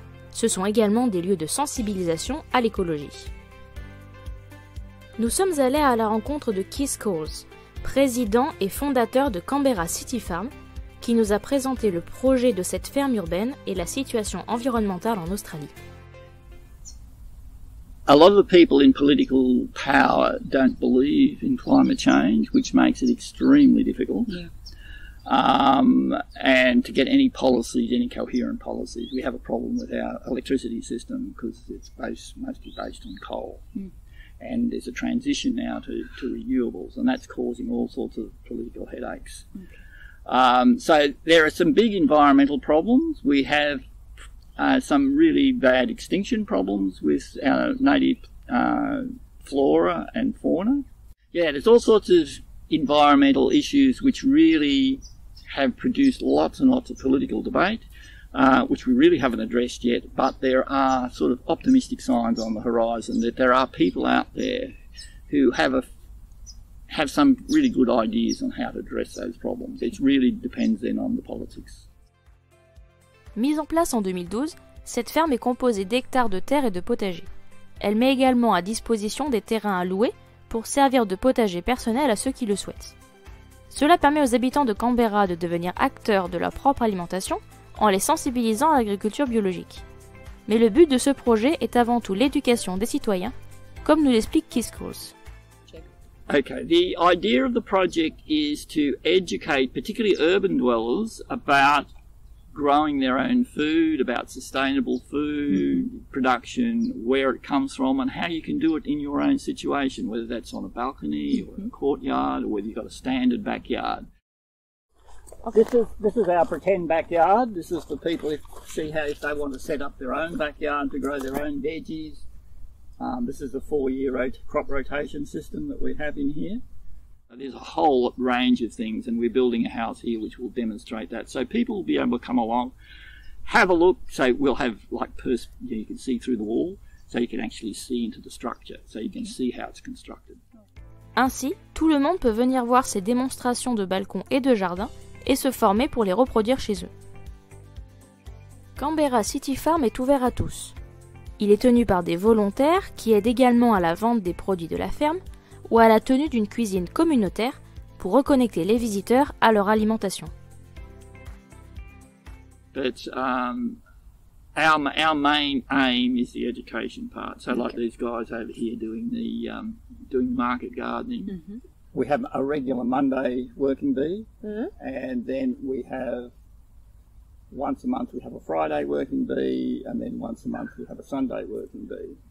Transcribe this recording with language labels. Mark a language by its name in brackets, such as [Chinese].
[French] Ce sont également des lieux de sensibilisation à l'écologie. Nous sommes allés à la rencontre de Keith Coles, président et fondateur de Canberra City Farm, qui nous a présenté le projet de cette ferme urbaine et la situation environnementale en Australie. [English] A lot of the people in political power don't believe in climate change, which makes it extremely difficult. Yeah. And to get any policies, any coherent policies. We have a problem with our electricity system because it's mostly based on coal. Mm. And there's a transition now to renewables, and that's causing all sorts of political headaches. Okay. So there are some big environmental problems. We have some really bad extinction problems with our native flora and fauna. Yeah, there's all sorts of environmental issues which really have produced lots and lots of political debate, which we really haven't addressed yet, but there are sort of optimistic signs on the horizon that there are people out there who have some really good ideas on how to address those problems. It really depends then on the politics. [French] Mise en place en 2012, cette ferme est composée d'hectares de terre et de potagers. Elle met également à disposition des terrains à louer pour servir de potager personnel à ceux qui le souhaitent. Cela permet aux habitants de Canberra de devenir acteurs de leur propre alimentation en les sensibilisant à l'agriculture biologique. Mais le but de ce projet est avant tout l'éducation des citoyens, comme nous l'explique Keith Coles. [English] Okay, the idea of the project is to educate particularly urban dwellers about growing their own food, about sustainable food production, where it comes from, and how you can do it in your own situation, whether that's on a balcony or a courtyard, or whether you've got a standard backyard. Okay. This is our pretend backyard. This is for people if they want to set up their own backyard to grow their own veggies. This is a 4-year crop rotation system that we have in here. There's a whole range of things, and we're building a house here which will demonstrate that. So people will be able to come along, have a look. So we'll have you can see through the wall, so you can actually see into the structure, so you can see how it's constructed. [French] Ainsi, tout le monde peut venir voir ces démonstrations de balcons et de jardins et se former pour les reproduire chez eux. Canberra City Farm est ouvert à tous. Il est tenu par des volontaires qui aident également à la vente des produits de la ferme ou à la tenue d'une cuisine communautaire pour reconnecter les visiteurs à leur alimentation. [English] But our main aim is the education part. So like these guys over here doing market gardening. We have a regular Monday working bee, and then we have once a month we have a Friday working bee, and then once a month we have a Sunday working bee.